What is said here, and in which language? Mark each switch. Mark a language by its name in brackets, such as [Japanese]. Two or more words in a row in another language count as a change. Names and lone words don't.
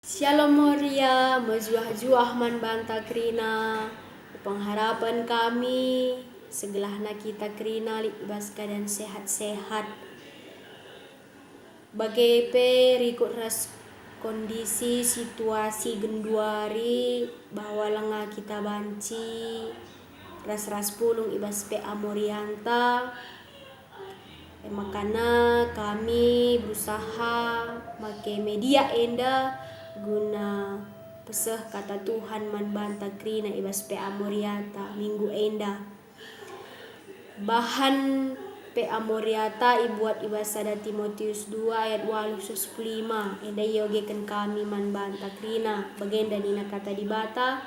[Batak Karo] Shalom Moria, mejuah-juah man banta krina, pengharapan kami, segelahna kita krina libas keadaan sehat-sehat. Bagepe rikut ras kondisi situasi genduari bahwa lenga kita banci, ras-ras pulung ibas pe amorianta. [Indonesian] Makanya kami berusaha make [Batak Karo] media enda guna peseh kata Tuhan man banta krina ibas pe amoriata minggu enda. Bahan pe amoriata ibuat ibas sada Timotius 2 ayat 8-10 enda yogekan kami man banta krina bagenda dina kata di bata.